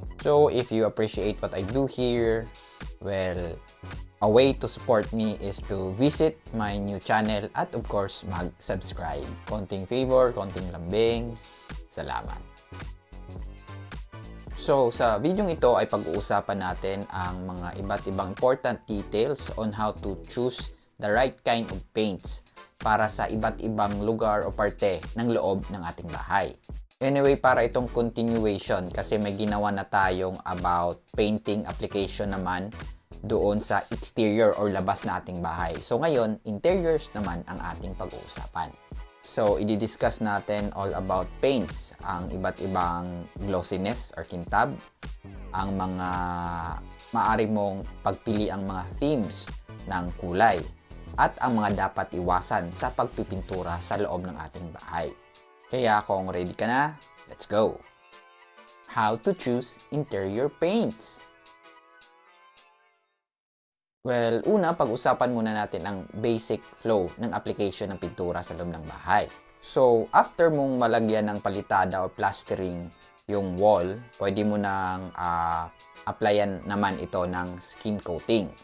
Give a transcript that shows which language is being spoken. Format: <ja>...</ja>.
<en>So if you appreciate what I do here, well, a way to support me is to visit my new channel at of course mag-subscribe.</en> <tl>Konting favor, konting lambing. Salamat. So sa video ito ay pag-uusapan natin ang mga iba't ibang</tl> <en>important details on how to choose the right kind of paints</en> <tl>para sa iba't ibang lugar o parte ng loob ng ating bahay. Anyway, para itong continuation kasi may ginawa na tayong about painting application naman doon sa exterior or labas na ating bahay. So ngayon, interiors naman ang ating pag-uusapan. So, i-discuss natin</tl> <en>all about paints,</en> <tl>ang iba't ibang glossiness or kintab, ang mga maaari mong pagpili ang mga themes ng kulay, at ang mga dapat iwasan sa pagpipintura sa loob ng ating bahay. Kaya kung ready ka na,</tl> <en>let's go! How to choose interior paints?</en> <tl>Well, una, pag-usapan muna natin ang basic flow ng application ng pintura sa loob ng bahay. So, after mong malagyan ng palitada o plastering yung wall, pwede mo nang applyan naman ito ng skim coating.</tl>